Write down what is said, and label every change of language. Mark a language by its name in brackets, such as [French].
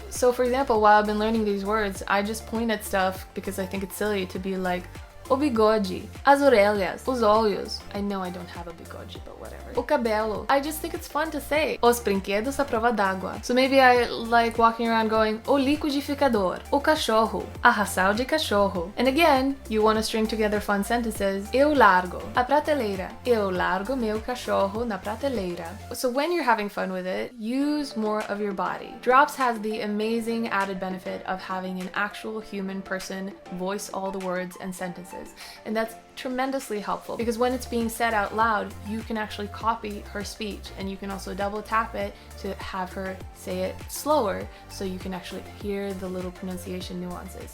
[English] So for example, while I've been learning these words, I just point at stuff because I think it's silly to be like, [Portuguese] o bigode, as orelhas, os olhos. [English] I know I don't have a bigode, but whatever. [Portuguese] O cabelo. [English] I just think it's fun to say. [Portuguese] Os brinquedos à prova d'água. [English] So maybe I like walking around going, [Portuguese] o liquidificador, o cachorro, a ração de cachorro. [English] And again, you want to string together fun sentences. [Portuguese] Eu largo a prateleira. Eu largo meu cachorro na prateleira. [English] So when you're having fun with it, use more of your body. Drops has the amazing added benefit of having an actual human person voice all the words and sentences. And that's tremendously helpful because when it's being said out loud, you can actually copy her speech, and you can also double tap it to have her say it slower so you can actually hear the little pronunciation nuances.